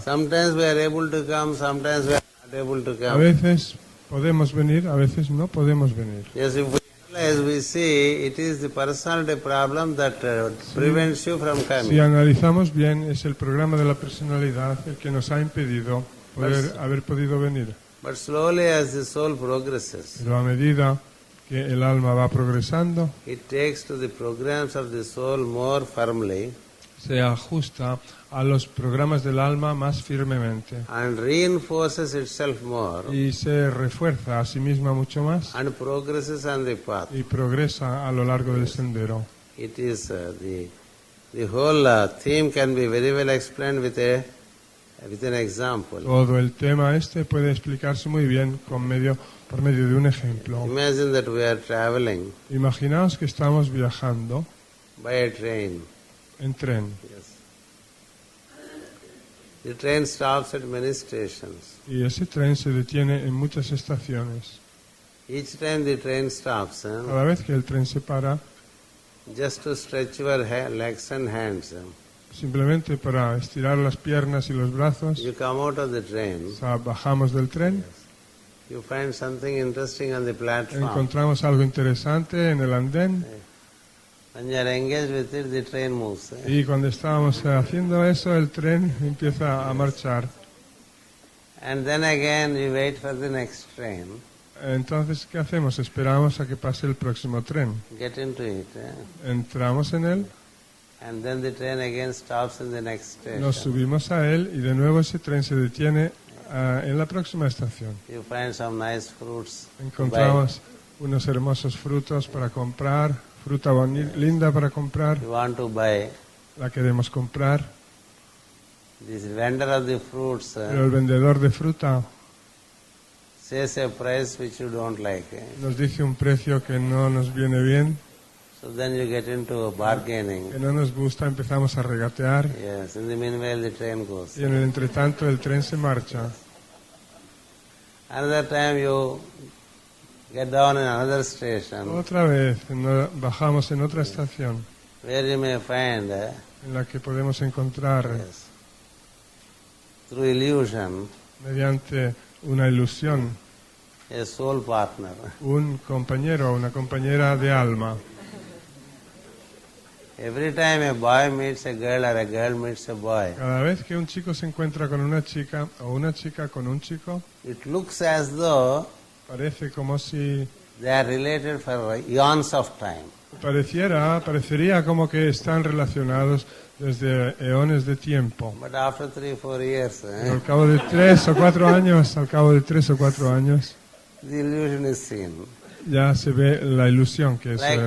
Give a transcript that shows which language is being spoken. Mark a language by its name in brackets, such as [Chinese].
[English] Sometimes we are able to come, sometimes we are not able to [Spanish] A [English] come. [Spanish] veces podemos venir, a veces no podemos venir. [English] Yes, if we realize, we see it is the personality problem that prevents you from [Spanish] Si [English] coming. [Spanish] analizamos bien, es el programa de la personalidad el que nos ha impedido poder haber podido venir. [English] But slowly as the soul progresses, [Spanish] Pero a medida que el alma va progresando, [English] it takes to the programs of the soul more firmly [Spanish] se ajusta a los programas del alma más firmemente [English] and reinforces itself more [Spanish] y se refuerza a sí misma mucho más [English] and progresses on the path. [Spanish] y progresa a lo largo del sendero. [English] It is the whole theme can be very well explained with an example. [Spanish] Todo el tema este puede explicarse muy bien por medio de un ejemplo. [English] Imagine that we are traveling [Spanish] Imaginaos que estamos viajando [English] by a train. [Spanish] en tren [English] Yes. The train stops at many stations. [Spanish] y ese tren se detiene en muchas estaciones. [English] Each time the train stops, [Spanish] Cada vez que el tren se para, [English] just to stretch your legs and hands, [Spanish] simplemente para estirar las piernas y los brazos, [English] you come out of the train, [Spanish] o sea, bajamos del tren, [English] you find something interesting on the platform. [Spanish] encontramos algo interesante en el andén [English] When you are engaged with it, the train moves. [Spanish] y cuando estábamos haciendo eso, el tren empieza a marchar. [English] And then again you wait for the next train, [Spanish] Entonces, ¿qué hacemos? Esperamos a que pase el próximo tren. [English] get into it, [Spanish] Entramos en él, [English] and then the train again stops in the next station. [Spanish] nos subimos a él y de nuevo ese tren se detiene en la próxima estación. [English] You find some nice fruits to buy. [Spanish] Encontramos unos hermosos frutos para comprar, fruta linda para comprar, [English] You want to buy. [Spanish] la queremos comprar, [English] This vendor of the fruits [Spanish] pero el vendedor de fruta [English] says a price which you don't like. [Spanish] nos dice un precio que no nos viene bien, [English] So then you get into bargaining. [Spanish] que no nos gusta, empezamos a regatear [English] Yes, in the meanwhile the train goes. [Spanish] y en el entretanto el tren se marcha. [English] Another time you get down in another station [Spanish] Otra vez bajamos en otra estación [English] where you may find, [Spanish] en la que podemos encontrar [English] yes, through illusion, [Spanish] mediante una ilusión [English] a soul partner. [Spanish] un compañero o una compañera de alma. [English] Every time a boy meets a girl or a girl meets a boy, [Spanish] Cada vez que un chico se encuentra con una chica o una chica con un chico, [English] it looks as though [Spanish] parece como si [English] they are related for eons of time. [Spanish] parecería como que están relacionados desde eones de tiempo. [English] But after 3 or 4 years, [Spanish] Pero al cabo de 3 o 4 años, [English] the illusion is seen. [Spanish] ya se ve la ilusión que eso era.